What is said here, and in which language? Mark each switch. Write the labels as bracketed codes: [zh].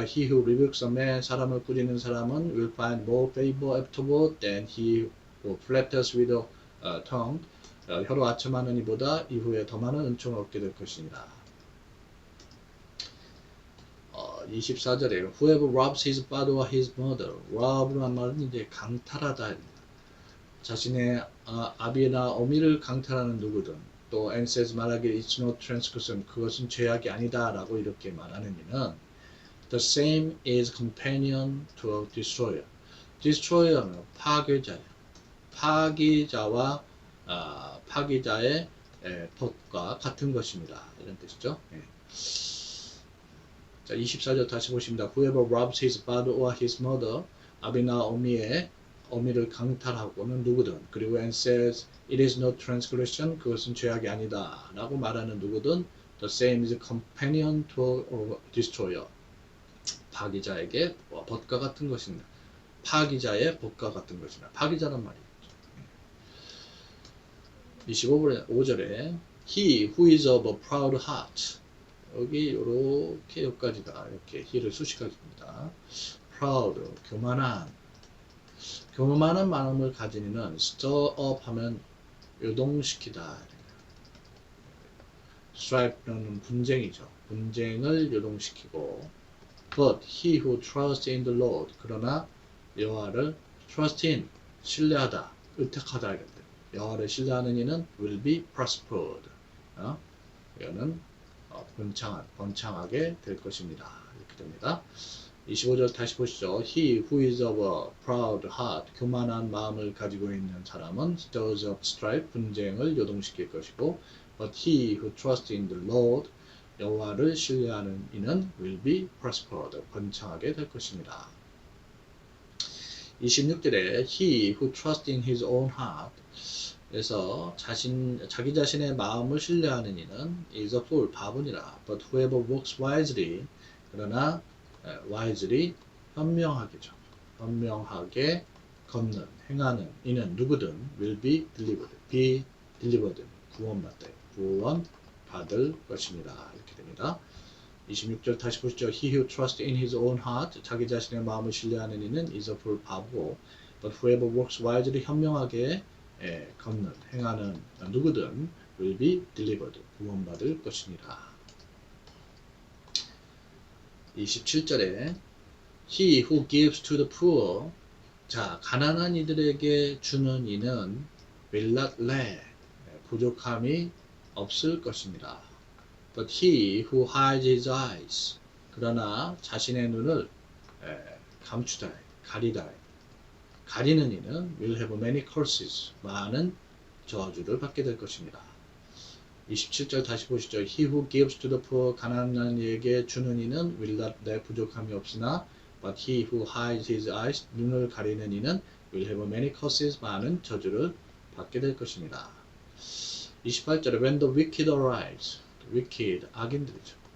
[en] He who rebukes a man, [ko] 사람을 꾸짖는 사람은 [en] will find more favor afterward than he who flatters with a tongue. [ko] 혀로 아첨하는 이보다 이후에 더 많은 은총을 얻게 될 것이니라. [en] 24절에 Whoever robs his father or his mother. [ko] rob란 말은 이제 강탈하다. 자신의 아비나 어미를 강탈하는 누구든 또 [en] and says [ko] 말하기를 [en] it's no transgression. [ko] 그것은 죄악이 아니다 라고 이렇게 말하는 이는 [en] the same is companion to a destroyer. [ko] destroyer는 파괴자예요. 파기자와 파기자의 법과 같은 것입니다. 이런 뜻이죠. 자, 24절 다시 보십니다. [en] Whoever robs his father or his mother, [ko] 아비나 어미의 어미를 강탈하고는 누구든, 그리고 [en] and says it is no transgression, [ko] 그것은 죄악이 아니다 라고 말하는 누구든 [en] the same is companion to a destroyer, [ko] 파기자에게 벗과 같은 것입니다. 파기자의 벗과 같은 것이다. 파기자란 말이에요. 25절에 [en] he who is of a proud heart, [ko] 여기 이렇게 여기까지가 이렇게 he를 수식하겠습니다. proud, 교만한 마음을 가진 이는 [en] stir up [ko] 하면 요동시키다. stripe는 분쟁이죠. 분쟁을 요동시키고 [en] but he who trusts in the Lord, [ko] 그러나 여호와를 trust in, 신뢰하다, 의탁하다 이렇게 여호와를 신뢰하는 이는 [en] will be prospered. [ko] 이거는 번창하게 될 것입니다. 이렇게 됩니다. 25절 다시 보시죠. [en] He who is of a proud heart, [ko] 교만한 마음을 가지고 있는 사람은 [en] stirs up strife, [ko] 분쟁을 요동시킬 것이고 [en] but he who trusts in the Lord, [ko] 여호와를 신뢰하는 이는 [en] will be prospered, [ko] 번창하게 될 것입니다. [en] 26절에 he who trusts in his own heart, [ko] 그래서 자기 자신의 마음을 신뢰하는 이는 [en] is a fool, [ko] 바보니라. [en] But whoever walks wisely, [ko] 그러나 [en] wisely, [ko] 현명하게죠. 현명하게 걷는, 행하는 이는 누구든 [en] will be delivered, [ko] 구원받을 것입니다. 이렇게 됩니다. 26절 다시 보시죠. [en] He who trusts in his own heart, [ko] 자기 자신의 마음을 신뢰하는 이는 [en] is a fool, [ko] 바보고 [en] but whoever walks wisely, [ko] 현명하게 걷는, 행하는 누구든 [en] will be delivered, [ko] 구원받을 것입니다. 27절에 [en] he who gives to the poor, [ko] 자, 가난한 이들에게 주는 이는 [en] will not lack, [ko] 부족함이 없을 것입니다. [en] But he who hides his eyes, [ko] 그러나 자신의 눈을 감추다, 가리는 이는 [en] will have many curses, [ko] 많은 저주를 받게 될 것입니다. 27절 다시 보시죠. [en] He who gives to the poor, [ko] 가난한 이에게 주는 이는 [en] will not lack, [ko] 부족함이 없으나 [en] but he who hides his eyes, [ko] 눈을 가리는 이는 [en] will have many curses, [ko] 많은 저주를 받게 될 것입니다. [en] 28절에 when the wicked arise, wicked, [ko] 악인들이죠.